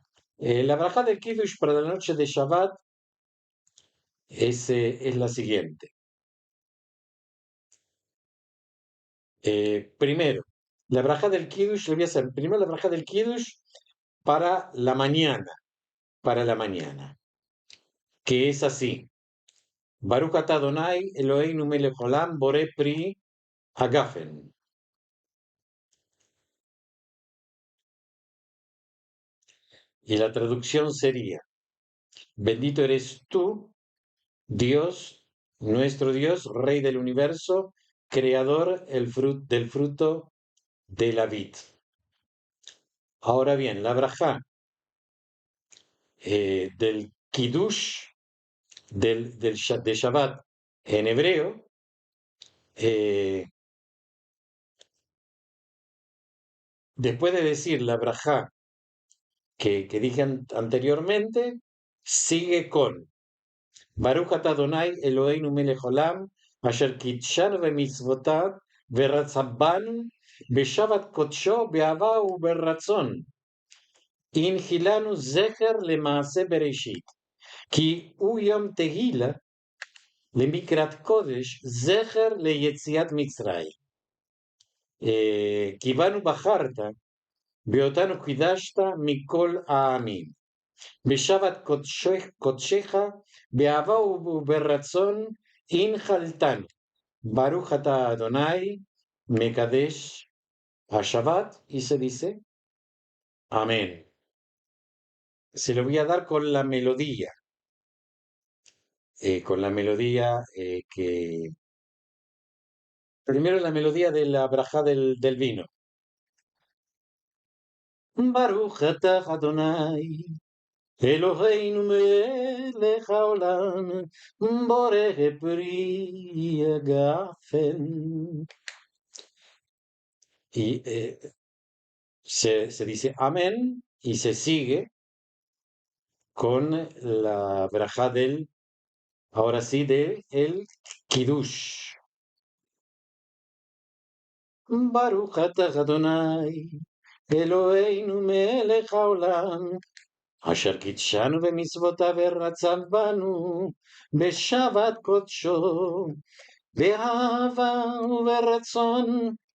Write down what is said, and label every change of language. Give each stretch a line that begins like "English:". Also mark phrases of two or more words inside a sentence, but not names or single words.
Spanish: La braja del Kiddush para la noche de Shabbat es la siguiente. Primero, la braja del Kiddush, le voy a hacer primero la braja del Kiddush para la mañana, que es así.
Hebrew: ברוך אתה אדוני אלוהינו מלך עולם בורא פרי הגפן.
Spanish: Y la traducción sería, bendito eres tú, Dios, nuestro Dios, Rey del universo, creador del fruto de la vid. Ahora bien, la brajá del Kiddush, de Shabbat en hebreo, después de decir la brajá que dije anteriormente, sigue con
Hebrew: ברוך אתה אדוני אלוהינו מלך עולם אשר קידשנו במצוותיו ורצה בנו בשבת קודשו באהבה וברצון. הנחילנו זכר למעשה בראשית. כי הוא יום תחילה למקראי קודש זכר ליציאת מצרים. כי בנו בחרת, באותנו קידשת מכל העמים. בשבת קודשך, באהבה וברצון הנחלתנו. ברוך אתה אדוני, מקדש השבת,
Spanish: y se dice, amén. Se lo voy a dar con la melodía, que... Primero la melodía de la braja del vino.
Hebrew: ברוך אתה אדוני אלוהינו מלך העולם בורא פרי הגפן.
Spanish: Y se dice amén y se sigue con la braja ahora sí, el Kiddush.
Hebrew: ברוך אתה אדוני אלוהינו מלך העולם אשר קידשנו במצוותיו ורצה בנו בשבת קודשו באהבה וברצון,